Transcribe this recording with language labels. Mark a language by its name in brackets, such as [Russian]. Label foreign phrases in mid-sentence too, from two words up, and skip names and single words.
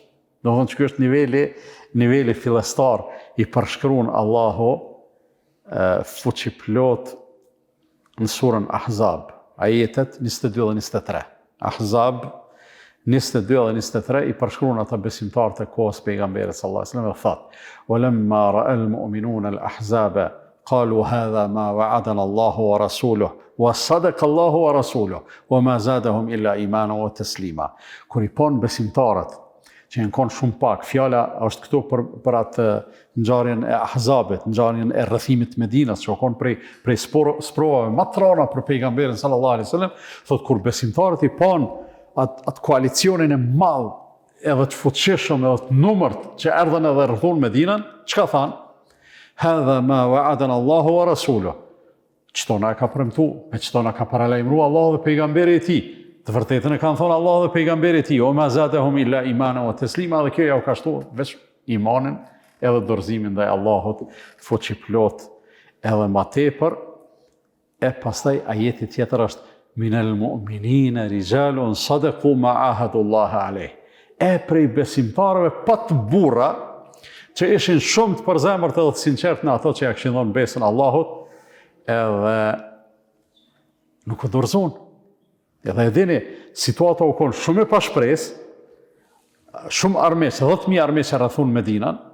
[Albanian] Do thonë që kjo është niveli fillestar i përshkruan Allahu fuqiplot në surën Ahzab, ajetet 22 dhe 23. Ahzab 22 dhe 23 i përshkruan ata besimtarët e kohës pejgamberit [Arabic] صلى الله عليه وسلم [Albanian] dhe thotë: [Arabic] "ولما رأى المؤمنون الأحزاب قالوا هذا ما وعدنا الله ورسوله وصدق الله ورسوله وما زادهم إلا إيمانا وتسليما." [Albanian] Kur i pon besimtarët që janë konë shumë pak, fjala është këtu për atë ngjarjen e Ahzabit, ngjarjen e rrethimit të Medinës, që konë prej sprovave më të rënda për pejgamberin [Arabic] صلى الله عليه وسلم, [Albanian] thotë kur besimtarët i pon atë koalicionin e madh, edhe të fuqishëm, edhe të numërt që erdhën edhe rrethon Medinën, çka thanë? [Arabic] هذا ما وعدنا الله ورسوله. [Albanian] Çto na ka premtu, me çto na ka paralajmëruar Allahu dhe pejgamberi i tij. Të vërtetën e kanë thonë Allahu dhe pejgamberi i tij, o [Arabic] وما زادهم إلا إيمانا وتسليما, [Albanian] dhe kjo ja u ka shtuar veç imanin edhe dorëzimin ndaj Allahut fuqiplot edhe më tepër. E pastaj ajeti tjetër është [Arabic] من المؤمنين رجال صدقوا ما عاهدوا الله عليه. [Albanian] E prej besimtarëve pa të burra që ishin shumë të përzemërt edhe të sinqert në ato që ja kishin dhënë besën Allahut, edhe nuk u dorëzuan. Edhe e dini, situata u konë shumë e pashpresë, shumë armesë, 10.000 armesë rrethon Medinën.